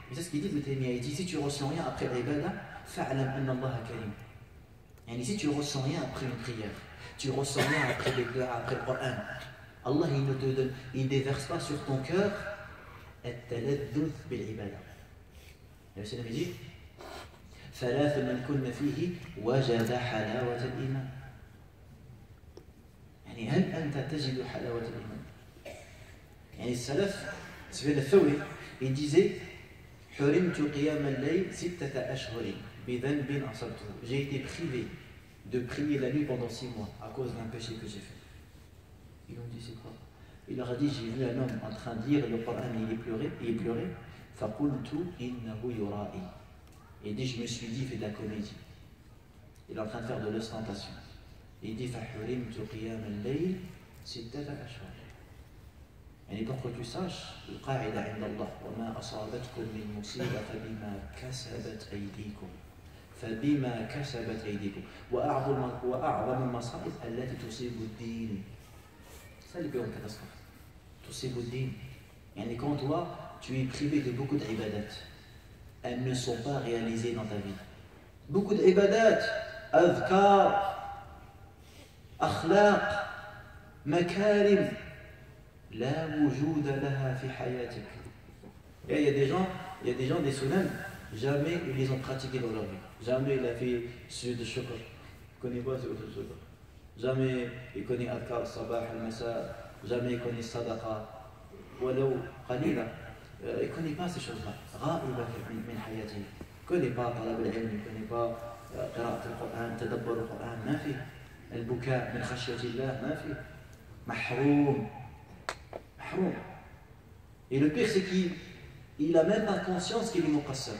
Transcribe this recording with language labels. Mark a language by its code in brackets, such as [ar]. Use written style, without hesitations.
[fr] Et c'est ce qu'il dit Ibn Taymiyyah. Il dit si tu ressens rien après l'ibadah, [ar] fa'alam anna Allah karim. [fr] Yani si tu ressens rien après une prière, tu ressens rien après les du'a, après le Coran, Allah il ne te donne, il ne déverse pas sur ton cœur [ar] at-taladduth bil-ibadah. [fr] Et le Seigneur dit [ar] ثلاث من كن فيه وجد حلاوة الإيمان. يعني هل أنت تجد حلاوة الإيمان؟ يعني السلف سفيان الثوري [fr] il disait [ar] حرمت قيام الليل 6 أشهر بذنب أصبته. [fr] J'ai été privé de prier la nuit pendant 6 mois à cause d'un péché que j'ai fait. Ils ont dit c'est quoi? Il leur a dit j'ai vu un homme en train de lire le Coran et il pleurait. [ar] فقلت إنه يرائي. [fr] Il dit, je me suis dit, il fait de la comédie. Il est en train de faire de l'ostentation. Il dit, [ar] فَحُرِمْتُ قِيَامَ اللَّيْلِ 6 أشهر. يعني [fr] pour que tu saches, [ar] القاعدة عند الله وما أصابتكم من مصيبة فبما كسبت أيديكم. فبما كسبت أيديكم. وأعظم المصائب التي تصيب الدين. [fr] Ça, les plus grandes catastrophes. [ar] تصيب الدين. [fr] يعني quand toi, tu es privé de beaucoup d'ibadat, elles ne sont pas réalisées dans ta vie. Beaucoup d'ibadat, adhkar, akhlaq, makarim, [ar] la wujouda laha fi hayatik. [fr] Il y a des gens, des sunnahs, jamais ils les ont pratiqués dans leur vie. Jamais il a fait sujud de shukr. Il ne connaît pas sujud de shukr. Jamais il connaît adhkar, sabah, al-masa. Jamais il connaît sadaqa. [ar] Walau qalila. [fr] Il ne connaît pas ces choses-là. [ar] غائبة من حياته. [fr] Il ne connaît pas [ar] طلب العلم, [fr] il ne connaît pas [ar] قراءة القرآن, تدبر القرآن, ما في. البكاء من خشية الله, ما في. محروم. محروم. [fr] Et le pire, c'est qu'il n'a même pas conscience qu'il est muqassar.